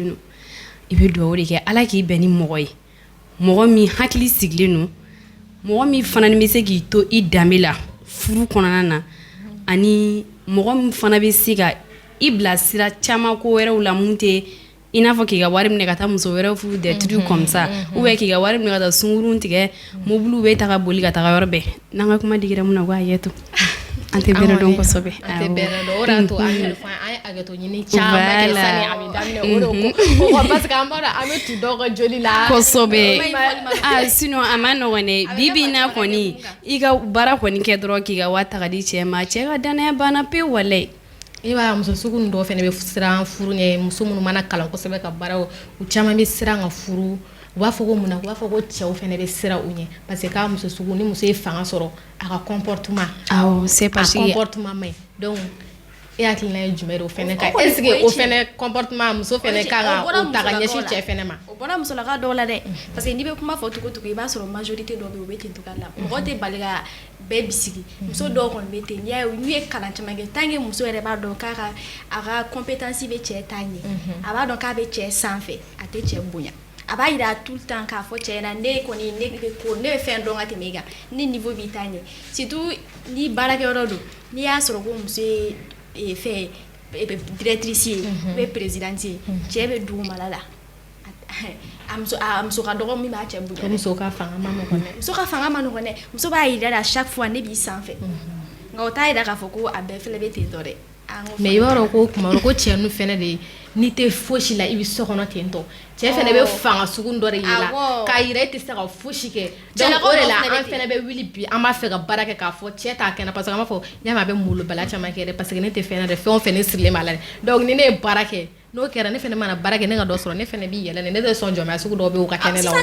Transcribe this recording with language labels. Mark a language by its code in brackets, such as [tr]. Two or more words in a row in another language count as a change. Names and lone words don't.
[bm] no i bɛ duwawu de kɛ ala k'i bɛn ni mɔgɔ ye mɔgɔ min hakili sigilen no mɔgɔ min fana bɛ se k'i to i danbe la furu kɔnɔna na ani mɔgɔ min fana bɛ se ka i bila sira caman ko wɛrɛw la mun tɛ i n'a fɔ k'i ka wari minɛ ka taa muso wɛrɛw furu [fr] des trucs comme ça ou bien [bm] k'i ka wari minɛ ka taa sunkurun tigɛ mobiliw bɛ taga boli ka taga yɔrɔ bɛɛ n'an ka kuma digira mun na ko a yɛ to an tɛ bɛrɛ dɔn kosɛbɛ an tɛ bɛrɛ dɔn o de y'a to an yɛrɛ fɔ an ye hakɛto ɲini caman kɛ sani a bɛ daminɛ o de ko [fr] parce que [bm] an b'a dɔn an bɛ tu dɔw ka joli la kosɛbɛ sinon a ma nɔgɔn dɛ bibi n'a kɔni i ka baara kɔni kɛ dɔrɔn k'i ka wari ta ka di cɛ ma cɛ ka danaya banna pewu walayi i b'a muso sugu dɔw fana bɛ siran furu ɲɛ muso minnu mana kalan kosɛbɛ ka baara u caman bɛ siran ka furu u b'a fɔ ko mun na u b'a fɔ ko cɛw fana bɛ siran u ɲɛ [fr] parce que [bm] k'a muso sugu ni muso ye fanga sɔrɔ a ka comportement [fr] c'est parce que [bm] a comportement man ɲi donc e hakilina ye jumɛn ye o fana kan [fr] est ce que [bm] o fana comportement muso fana kan ka o ta ka ɲɛsin cɛ fana ma o bɔra musolaka dɔw la dɛ [fr] parce que [bm] n'i bɛ kuma fɔ cogo i b'a sɔrɔ majorité dɔw bɛ yen u bɛ ten togoya la mɔgɔ tɛ bali ka bɛɛ bisigi muso dɔw kɔni bɛ ten n'u ye kalan caman kɛ [fr] tant que [bm] muso yɛrɛ b'a dɔn k'a ka a ka compétence bɛ cɛ ta ɲɛ a b'a dɔn k'a bɛ cɛ sanfɛ a tɛ cɛ bonya a b'a yira [fr] tout le temps [bm] k'a fɔ cɛ ɲɛna ne kɔni ne bɛ fɛn dɔn ka tɛmɛ e kan ne niveau b'i ta ɲɛ surtout ni baarakɛyɔrɔ don n'i y'a sɔrɔ ko muso ye fɛn directrice ye [fr] ou bien présidente [bm] ye cɛ bɛ dugumala la a muso ka dɔgɔ min b'a cɛ bonya muso ka fanga ma nɔgɔn dɛ muso ka fanga ma nɔgɔn dɛ muso b'a yira la [fr] chaque fois [bm] ne b'i sanfɛ nka o t'a yira k'a fɔ ko a bɛɛ fɛnɛ bɛ ten tɔ dɛ mais i b'a dɔn ko kuma ko cɛ ninnu fɛnɛ de n'i tɛ fosi la i bɛ so kɔnɔ ten tɔ cɛ fɛnɛ bɛ fanga sugu dɔ de yira k'a yira e tɛ se ka fosi kɛ donc o de la an fɛnɛ bɛ wuli bi an b'a fɛ ka baara kɛ k'a fɔ cɛ t'a kɛnɛ [fr] parce que [bm] an b'a fɔ ɲama a bɛ molobaliya caman kɛ dɛ [fr] parce que [bm] ne tɛ fɛn na dɛ fɛn o fɛn ne sirilen b'a la dɛ donc ni ne ye baara kɛ n'o kɛra ne fɛnɛ mana baara kɛ ne ka dɔ sɔrɔ ne fɛnɛ bi yɛlɛ ne tɛ sɔn jɔnmaya sugu dɔw bɛ u ka kɛnɛ la